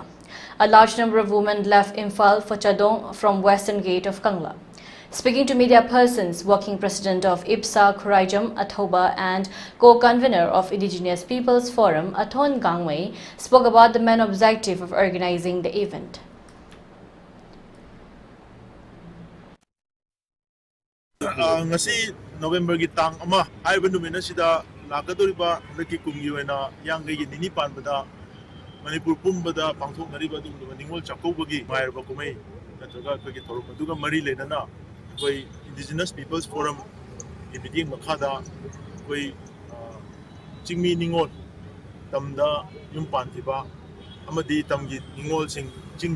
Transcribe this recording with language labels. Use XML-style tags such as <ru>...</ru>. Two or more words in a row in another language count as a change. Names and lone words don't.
<en>A large number of women left Imphal for Chadong from western gate of Kangla. Speaking to media persons, working president of IPSA Khuraijam Athoba and co-convener of Indigenous Peoples Forum Athon Gangwei spoke about the main objective of organizing the event.</en> <mni>Ngasi November gi tang ama haiba numina sida lakadoriba laki kumgi wena yang gi nini panbada Manipur pumbada pangthok nariba dum Ningol Chakkouba gi mairba kumai natraga kagi thorum aduga mari lenana koi Indigenous Peoples Forum ibiding makhada koi chingmi Ningol tamda yum pantiba amadi tamgi Ningol sing chingde</mni>